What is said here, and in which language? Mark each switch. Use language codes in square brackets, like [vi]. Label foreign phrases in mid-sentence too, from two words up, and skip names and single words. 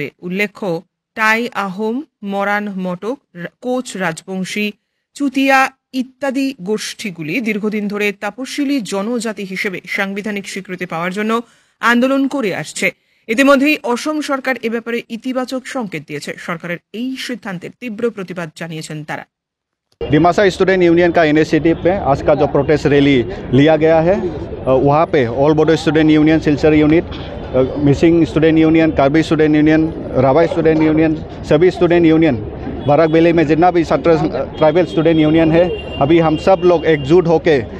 [bn] উল্লেখ্য, টাই আহোম, মরান মটক, কোচ রাজবংশী, চুতিয়া ইত্যাদি গোষ্ঠীগুলি দীর্ঘদিন ধরে তপশিলি জনজাতি হিসেবে সাংবিধানিক স্বীকৃতি পাওয়ার জন্য আন্দোলন করে আসছে। ইতিমধ্যেই অসম সরকার এ ব্যাপারে ইতিবাচক সংকেত দিয়েছে। সরকারের এই সিদ্ধান্তের তীব্র প্রতিবাদ জানিয়েছেন তারা। [hi] डिमासा स्टूडेंट यूनियन का इनिशिएटिव पे आज का जो [en] protest rally [hi] लिया गया है वहाँ पे ऑल बोडो स्टूडेंट यूनियन, सिलचर यूनिट, मिसिंग स्टूडेंट यूनियन, कार्बी स्टूडेंट यूनियन, रावाई स्टूडेंट यूनियन, सभी स्टूडेंट यूनियन बराक वैली में जितना भी [en] tribal student union [hi] है, अभी हम सब लोग एकजुट होके